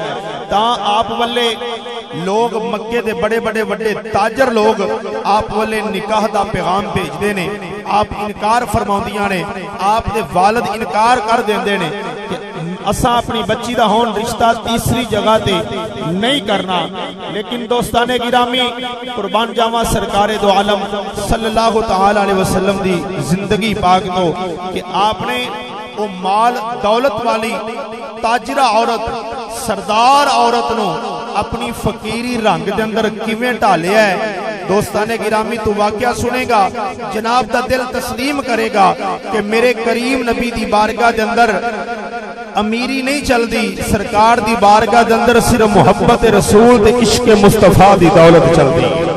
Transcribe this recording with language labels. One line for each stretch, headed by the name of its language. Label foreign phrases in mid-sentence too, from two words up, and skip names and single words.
Punjabi: تاں آپ والے لوگ مکے دے بڑے بڑے بڑے تاجر لوگ آپ والے نکاح دا پیغام بھیج دینے، آپ انکار فرماؤندیاں نے، آپ دے والد انکار کر دیندے نے کہ اساں اپنی بچی دا ہون رشتہ تیسری جگہ تے نہیں کرنا۔ لیکن دوستانے گرامی، قربان جاواں سرکار دو عالم
Arabic: صلی اللہ تعالی علیہ وسلم
Punjabi: دی زندگی پاک تو کہ آپ نے وہ مال دولت والی تاجرہ عورت سردار عورت نوں اپنی فقیری رنگ دے اندر کیویں ڈھالیا ہے. دوستانے گرامی تو واقعہ سنے گا، جناب دا دل تسلیم کرے گا کہ میرے کریم نبی دی بارگاہ دے اندر امیری نہیں چلدی، سرکار دی بارگاہ دے اندر صرف محبت رسول تے عشق مصطفیٰ دی دولت چلدی.